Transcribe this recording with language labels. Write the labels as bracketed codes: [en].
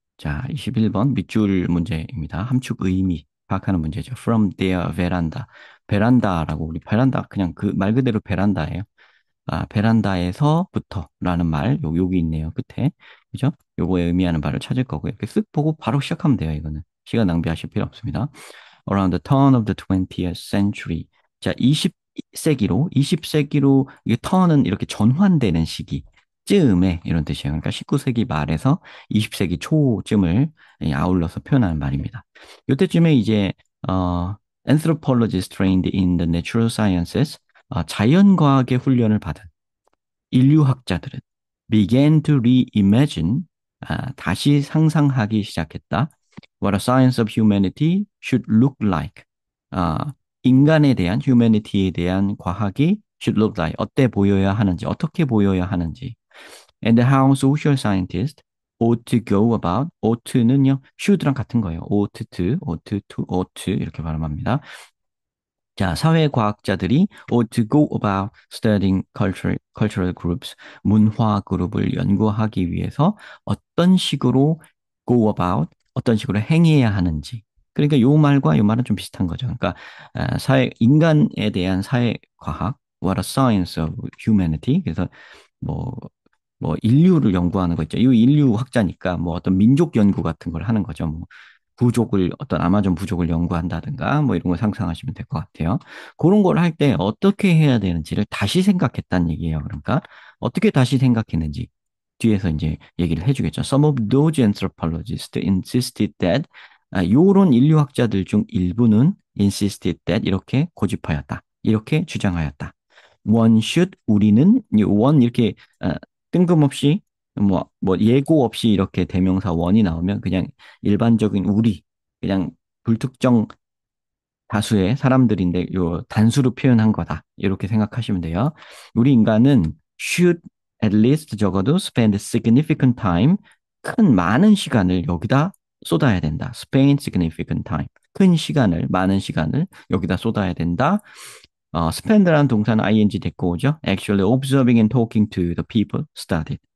[ko] 자, 21번 밑줄 문제입니다. 함축 의미 파악하는 문제죠. [en] From their veranda. [ko] 베란다라고 우리 베란다 그냥 그 말 그대로 베란다예요. 베란다에서부터라는 말 여기 있네요. 끝에. 그죠? 요거에 의미하는 바를 찾을 거고요. 이렇게 쓱 보고 바로 시작하면 돼요. 이거는. 시간 낭비하실 필요 없습니다. [en] Around the turn of the 20th century. [ko] 자, 20세기로, 이게 턴은 이렇게 전환되는 시기, 쯤에 이런 뜻이에요. 그러니까 19세기 말에서 20세기 초쯤을 아울러서 표현하는 말입니다. 이때쯤에 이제, [en] anthropologists trained in the natural sciences, [ko] 자연과학의 훈련을 받은 인류학자들은 [en] began to reimagine, [ko] 다시 상상하기 시작했다. [en] What a science of humanity should look like. [ko] 아, 인간에 대한, humanity에 대한 과학이 [en] should look like. [ko] 어때 보여야 하는지, 어떻게 보여야 하는지. [en] And how social scientists ought to go about. [ko] ought는요, should랑 같은 거예요. ought to, 이렇게 발음합니다. 자, 사회과학자들이 [en] ought to go about studying cultural groups, [ko] 문화 그룹을 연구하기 위해서 어떤 식으로 [en] go about, [ko] 어떤 식으로 행해야 하는지. 그러니까 요 말과 요 말은 좀 비슷한 거죠. 그러니까 인간에 대한 사회과학, [en] what a science of humanity. [ko] 그래서 뭐, 인류를 연구하는 거 있죠. 이 인류 학자니까 뭐 어떤 민족 연구 같은 걸 하는 거죠. 뭐 어떤 아마존 부족을 연구한다든가 뭐 이런 걸 상상하시면 될 것 같아요. 그런 걸 할 때 어떻게 해야 되는지를 다시 생각했다는 얘기예요. 그러니까 어떻게 다시 생각했는지 뒤에서 이제 얘기를 해주겠죠. [en] Some of those anthropologists insisted that, [ko] 요런 인류학자들 중 일부는 [en] insisted that [ko] 이렇게 고집하였다. 이렇게 주장하였다. [en] One should, [ko] 우리는, one 이렇게 뜬금없이 예고 없이 이렇게 대명사 원이 나오면 그냥 일반적인 우리, 그냥 불특정 다수의 사람들인데 요 단수로 표현한 거다. 이렇게 생각하시면 돼요. 우리 인간은 [en] should at least [ko] 적어도 [en] spend significant time, [ko] 많은 시간을 여기다 쏟아야 된다. [en] spend significant time. [ko] 많은 시간을 여기다 쏟아야 된다. spend라는 동사는 ing 됐고 오죠. [en] Actually observing and talking to the people studied.